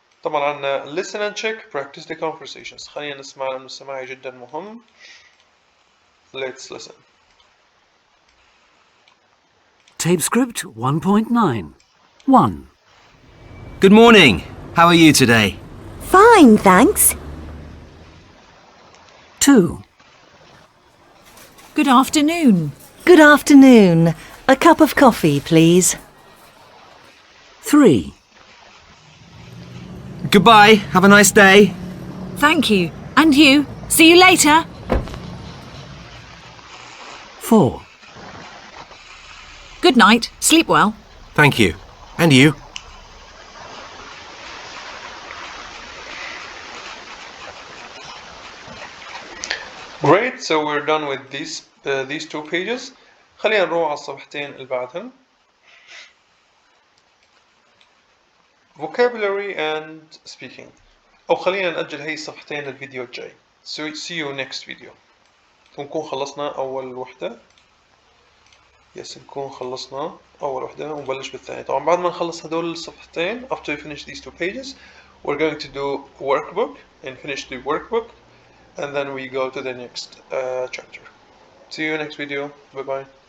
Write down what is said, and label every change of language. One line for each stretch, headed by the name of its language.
Arabic: طبعا عندنا
English: listen and check practice the conversations.
Arabic: خلينا نسمع لأنه السماع جدا مهم.
English: Let's listen. Tape script 1.9. 1. Good morning. How are you today? Fine, thanks. 2. Good afternoon. Good afternoon. A cup of coffee, please. 3. Goodbye. Have a nice day. Thank you. And you. See you later. 4. Good night. Sleep well. Thank you. And you. Great, so we're done with these 2 pages.
Arabic: خلينا نروح على الصفحتين اللي بعدهم.
English: Vocabulary and speaking.
Arabic: أو خلينا نأجل هي الصفحتين للفيديو الجاي. So see you next video. ونكون خلصنا أول وحدة. نكون خلصنا أول وحدة ونبلش بالثانية. طبعا بعد ما نخلص هدول الصفحتين
English: after we finish these 2 pages we're going to do workbook and finish the workbook and then we go to the next chapter. See you next video. Bye bye.